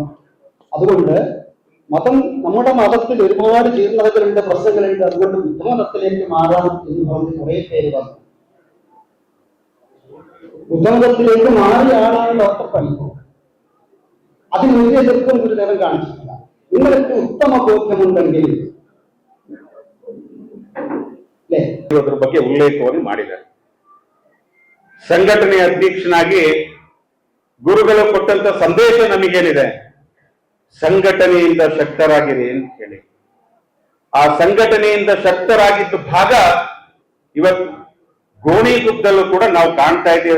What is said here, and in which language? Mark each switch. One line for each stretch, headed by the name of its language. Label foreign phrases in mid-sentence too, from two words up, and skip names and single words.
Malayalam: അതുകൊണ്ട് മതം, നമ്മുടെ മതത്തിൽ ഒരുപാട് ജീർണതകളുണ്ട്, പ്രശ്നങ്ങളുണ്ട്. അതുകൊണ്ട് ബുദ്ധമതത്തിലേക്ക് മാറാം എന്ന് പറഞ്ഞ് കുറെ പേര് വന്നു. ബുദ്ധമതത്തിലേക്ക് മാറിയ ആളാണ് ഡോക്ടർ പണിക്കോ. അതിനൊരു എതിർപ്പും ഗുരുദേവൻ കാണിച്ചിട്ടില്ല. നിങ്ങൾക്ക് ഉത്തമ ബോധ്യമുണ്ടെങ്കിൽ
Kannada: ಅದ್ರ ಬಗ್ಗೆ ಉಲ್ಲೇಖವನ್ನು ಮಾಡಿದ್ದಾರೆ. ಸಂಘಟನೆಯ ಅಧ್ಯಕ್ಷನಾಗಿ ಗುರುಗಳು ಕೊಟ್ಟಂತ ಸಂದೇಶ ನಮಗೇನಿದೆ, ಸಂಘಟನೆಯಿಂದ ಶಕ್ತರಾಗಿರಿ ಅಂತ ಹೇಳಿ. ಆ ಸಂಘಟನೆಯಿಂದ ಶಕ್ತರಾಗಿದ್ದ ಭಾಗ ಇವತ್ತು ಗೋಣಿಗುದ್ದಲ್ಲೂ ಕೂಡ ನಾವು ಕಾಣ್ತಾ ಇದ್ದೇವೆ.